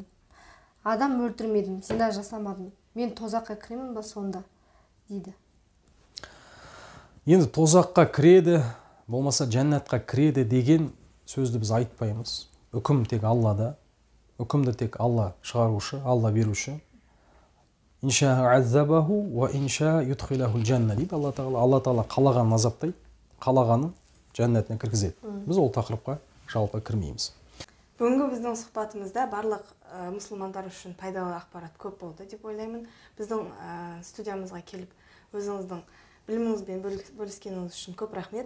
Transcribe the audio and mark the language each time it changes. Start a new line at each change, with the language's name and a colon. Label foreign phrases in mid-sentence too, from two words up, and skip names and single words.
Kazakh: Адам өлтірмедім, зина жасамадым. Мен тозаққа кіремін ба сонда?" дейді. Енді тозаққа кіреді, болмаса жәннатқа кіреді деген сөзді біз айтпаймыз. Үкім тек Аллада. Үкімді тек Алла шығарушы, Алла беруші.
Arabic: إن شاء عذبه وإن شاء أدخله الجنة
Kazakh: дейді Алла Тағала. Алла Тағала қалағанын азаптайды, қалағанын жәннатына кіргізеді. Біз ол тақырыпқа жалпы кірмейміз. Бүгінгі біздің сұхбатымызда барлық мұсылмандар үшін пайдалы ақпарат көп болды деп ойлаймын. Біздің студиямызға келіп өзіңіздің біліміңізбен бөліскеніңіз үшін көп рахмет.